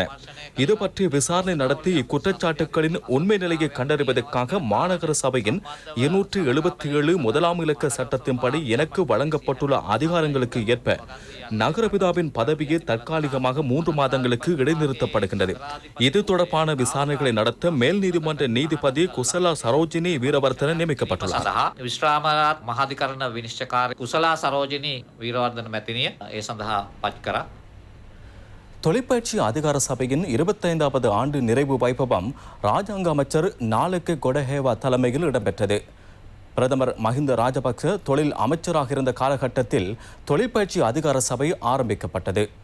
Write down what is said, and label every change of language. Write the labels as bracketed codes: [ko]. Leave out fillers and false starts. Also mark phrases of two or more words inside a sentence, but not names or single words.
[ta] இது பற்றி விசாரணை நடத்தி இக்குற்றச்சாட்டுகளின் உண்மை நிலையை கண்டறிவதற்காக மாநகர சபையின் 277 முதலாம் இலக்க சட்டத்தின்படி எனக்கு வழங்கப்பட்டுள்ள அதிகாரங்களுக்கு ஏற்ப நகரபிதாவின் பதவியை தற்காலிகமாக 3 மாதங்களுக்கு இடைநிறுத்தப்படுகின்றது. இது தொடர்பான விசாரணைகளை நடத்த மேல் நீதிமன்ற நீதிபதி குசலா சரோஜினி வீரவர்தன நியமிக்கப்பட்டுள்ளார். [si] විශ්‍රාමගාත් මහාධිකරණ විනිශ්චයකාරී කුසලා සරෝජිනී වීරවර්ධන මැතිනිය ඒ සඳහා පත් කරා. [ta] தொலைப்பயிற்சி அதிகார சபையின் 25வது ஆண்டு நிறைவு வைபவம் ராஜாங்க அமைச்சர் நாலக்கே கொடஹேவா தலைமையில் இடம்பெற்றது. பிரதமர் மஹிந்த ராஜபக்ச தொழில் அமைச்சராக இருந்த காலகட்டத்தில் தொலைப்பயிற்சி அதிகார சபை ஆரம்பிக்கப்பட்டது.